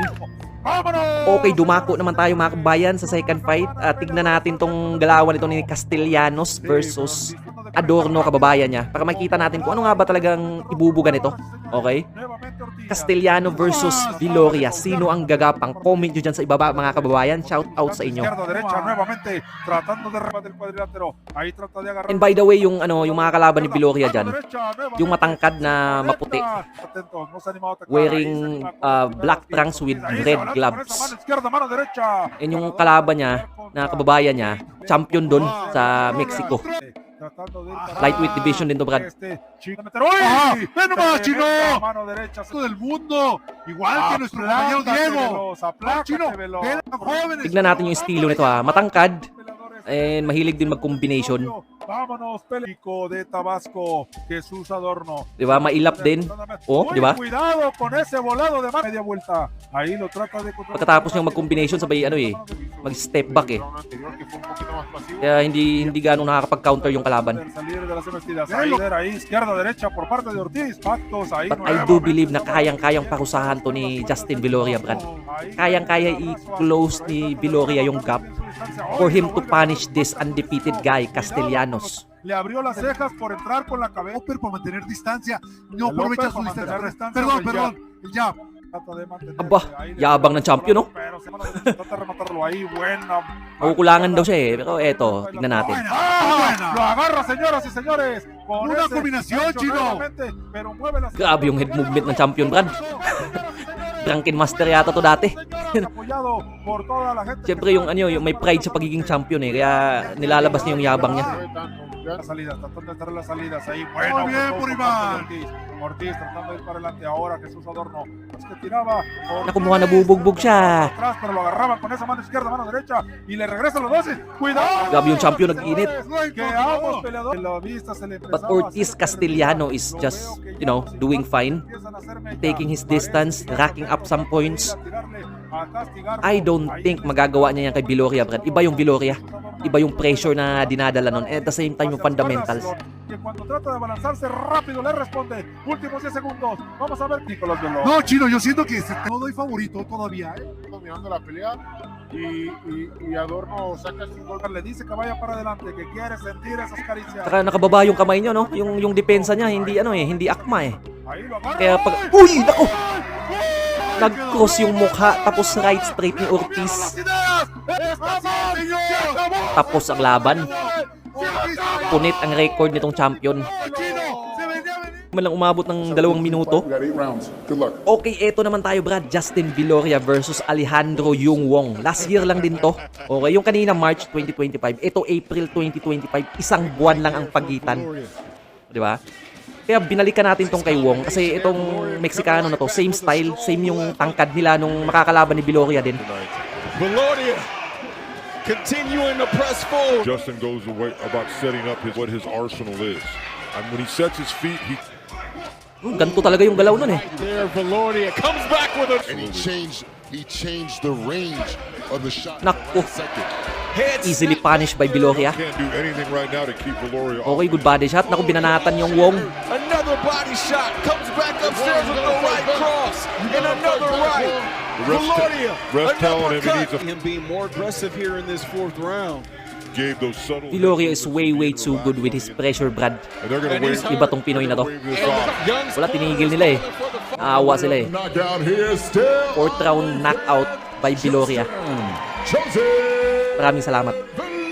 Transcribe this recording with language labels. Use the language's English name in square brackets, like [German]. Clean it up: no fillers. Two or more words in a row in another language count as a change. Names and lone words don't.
[Filipino] Okay, dumako naman tayo mga kabayan sa [English] second fight. [Filipino] Tignan natin tong galawan nito ni Castellanos versus Adorno, kababayan niya. Para makita natin kung ano nga ba talagang ibubuga nito. [English] Okay? Castellano versus Viloria. [Filipino] Sino ang gagapang? Comment nyo dyan sa ibaba mga kababayan. Shout out sa inyo. [English] And by the way, [Filipino] yung mga kalaban ni Viloria dyan, yung matangkad na maputi, [English] wearing black trunks with red gloves. [Filipino] And yung kalaban niya, na kababayan niya, champion dun sa Mexico. [English] Lightweight division [Filipino] din to, Brad. [Spanish] ¡Ven nomás, Chino! ¡Todo del mundo! ¡Igual que nuestro compañero Diego! ¡Chino! ¡Jóvenes! [Filipino] Tignan natin yung estilo nito matangkad. And mahilig din mag-combination. [Spanish] Vámonos, Pelico de Tabasco, Jesús Adorno. [Filipino] Diba? Mailap din. Oh, diba? [Spanish] Cuidado con ese volado de media vuelta. Ahí lo trata de controlar. [Filipino] Pagkatapos niyang mag-combination, sabay mag-step back Kaya hindi ganong nakakapag-counter yung kalaban. [English] But I do believe [Filipino] na kayang-kayang parusahan to ni Justin Viloria, Brad. Kayang-kaya i-close ni Viloria yung [English] gap for him to punish this undefeated guy, Castellanos. [Spanish] Le abrió las cejas por entrar con la cabeza, pero por mantener distancia. No aprovecha su distancia. Perdón, el jab. [Filipino] Aba, yabang ng champion, Kukulangan daw siya Pero eto, tignan natin. [Spanish] Lo agarra, señoras y señores. Una combinación, Chino. [Filipino] Grabe yung [English] head movement [Filipino] ng champion, Brad. [English] Drunken master [Filipino] yata to dati. Siyempre yung yung may pride sa pagiging champion Kaya nilalabas niya yung yabang niya. [Spanish] La salida, tratando de entrar las salidas ahí. Bueno, muy bien por Iván. Ortiz tratando de ir para adelante ahora. Jesús Adorno. Es que tiraba. [Filipino] Naku, mukhang nabubugbog siya. [Spanish] Atrás, pero lo agarraban con esa mano izquierda, mano derecha. Y le regresan los 12. Cuidado. [Filipino] Grabe yung champion nag-init. [Spanish] Que ambos peleadores. La vista se le [English] But Ortiz Castellano is just, doing fine. Taking his distance, racking up some points. I don't think [Filipino] magagawa niya yan kay Viloria, Brad. Iba yung Viloria. Iba yung pressure na dinadala nun. [English] And at the same time, [Filipino] yung fundamentals. [Spanish] No, Chino, yo siento que no doy favorito todavía, dominando la pelea. Y Adorno saca su gol, le dice que vaya para adelante, que quiere sentir esas caricias. [Filipino] Saka nakababa yung kamay niyo, Yung depensa niya, hindi hindi akma [Spanish] Ahí lo agarra. [Filipino] Kaya pag... Uy! Naku! Nag-cross yung mukha tapos [English] right straight [Filipino] ni Ortiz. Tapos ang laban. Punit ang record nitong champion. Malang umabot ng 2 minuto. [English] We got 8 rounds. Good luck. [Filipino] Okay, eto naman tayo, Brad. Justin Viloria versus Alejandro Yung Wong. [English] Last year [Filipino] lang din to. Okay, yung kanina March 2025. Ito April 2025. Isang buwan lang ang pagitan. Di ba? Kaya binalikan natin tong kay Wong kasi itong Meksikano na to, [English] same style, [Filipino] same yung tangkad nila nung makakalaban ni Viloria din. [English] Viloria continuing to press forward. Justin goes away about setting up what his arsenal is. And when he sets his feet, he [Filipino] Ganito talaga yung galaw nun eh. [English] There, Viloria comes back with a And he changed the range of the shot. [Filipino] Naku, [English] Second. head easily punished by Viloria. can't do anything right now to keep Viloria off. Okay, good body shot. [Filipino] Naku, binanatan yung Wong. [English] Another body shot comes back upstairs with the right cross and another right. The Viloria, ref telling him he needs uppercut. Him being more aggressive here in this 4th round. gave those subtle. Viloria is way too good with his pressure, Brad. And they're gonna wave, [Filipino] Iba tong Pinoy na to. [English] wave this off. [Filipino] Wala, tinigil nila eh. Naawa sila eh. [English] Knockout here still. 4th round knockout by Viloria. Jose [Filipino] Maraming salamat.